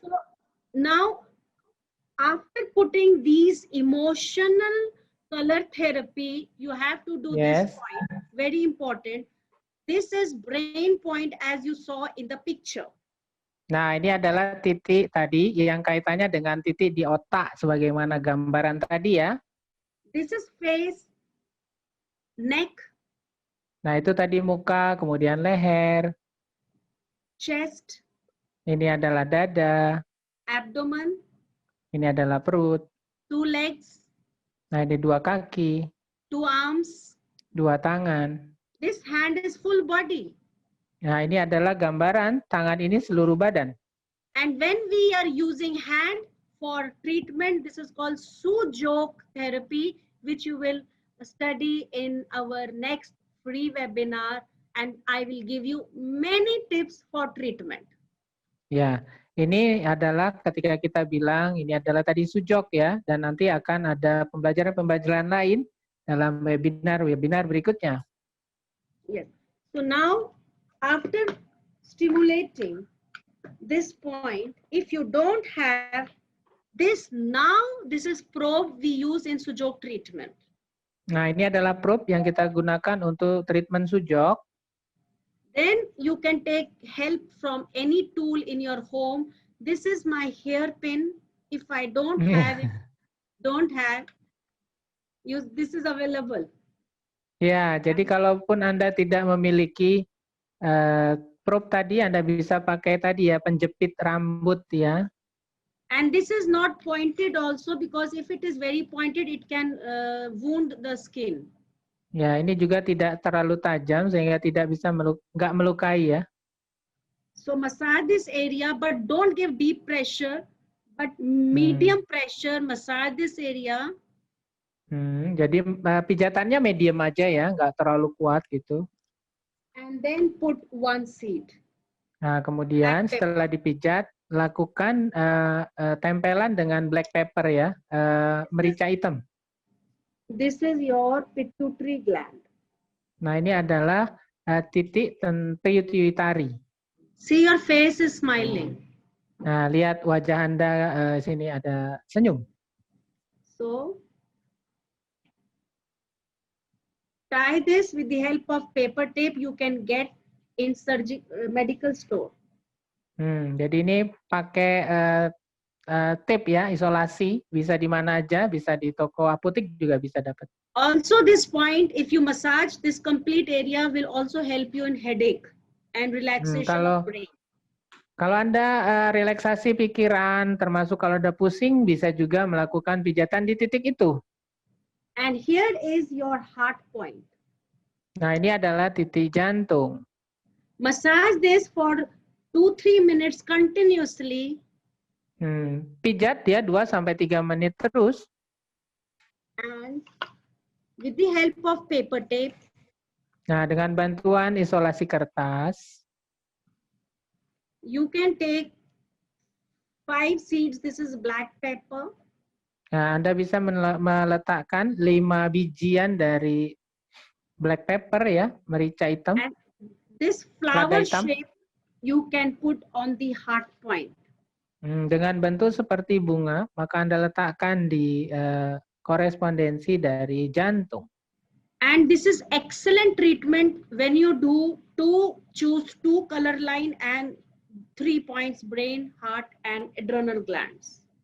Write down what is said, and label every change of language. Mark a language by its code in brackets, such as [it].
[en] So now, after putting these emotional color therapy, you have to do this point. Very important. This is brain point as you saw in the picture. [id] Nah, ini adalah titik tadi yang kaitannya dengan titik di otak sebagaimana gambaran tadi ya. [en] This is face, neck. [id] Nah, itu tadi muka, kemudian leher. [en] Chest. [id] Ini adalah dada. [en] Abdomen. [id] Ini adalah perut. [en] 2 legs. [id] Nah, ini 2 kaki. [en] 2 arms. [id] 2 tangan. [en] This hand is full body. [id] Nah, ini adalah gambaran tangan ini seluruh badan. [en] And when we are using hand for treatment, this is called Sujok therapy, which you will study in our next free webinar and I will give you many tips for treatment. [id] Ya, ini adalah ketika kita bilang ini adalah tadi sujok ya, dan nanti akan ada pembelajaran-pembelajaran lain dalam webinar berikutnya. [en] Yes. So now, after stimulating this point, if you don't have this, now this is probe we use in sujok treatment. [id] Nah, ini adalah probe yang kita gunakan untuk treatment sujok. [en] Then you can take help from any tool in your home. This is my hairpin. If I don't have it, this is available. [id] Ya, jadi kalaupun Anda tidak memiliki probe tadi, Anda bisa pakai tadi ya, penjepit rambut ya. [en] And this is not pointed also, because if it is very pointed, it can wound the skin. [id] Ya, ini juga tidak terlalu tajam sehingga tidak bisa nggak melukai ya. [en] So massage this area, but don't give deep pressure, but medium pressure. Massage this area. [id] Jadi pijatannya medium aja ya, nggak terlalu kuat gitu. [en] And then put one seed. [id] Nah, kemudian setelah dipijat, lakukan tempelan dengan black pepper ya, merica hitam. [en] This is your pituitary gland. [id] Nah, ini adalah titik pituitari. [en] See, your face is smiling. [id] Nah, lihat wajah Anda sini ada senyum. [en] So, tie this with the help of paper tape you can get in medical store. [id] Jadi ini pakai tape ya, isolasi, bisa di mana aja, bisa di toko apotek juga bisa dapat. [en] Also this point, if you massage this complete area, will also help you in headache and relaxation of brain. [id] Kalau Anda relaksasi pikiran, termasuk kalau ada pusing, bisa juga melakukan pijatan di titik itu. [en] And here is your heart point. [id] Nah, ini adalah titik jantung. [en] Massage this for 2-3 minutes continuously. [id] Pijat ya 2-3 menit terus. [en] And with the help of paper tape. [id] Nah, dengan bantuan isolasi kertas. [en] You can take 5 seeds. This is black pepper. [id] Nah, Anda bisa meletakkan 5 bijian dari black pepper ya, merica hitam. [en] And this flower shape you can put on the heart point. [id] Dengan bentuk seperti bunga, maka Anda letakkan di korespondensi dari jantung. [en] And this is excellent treatment when you choose 2 color line and 3 points: brain, heart, and adrenal glands.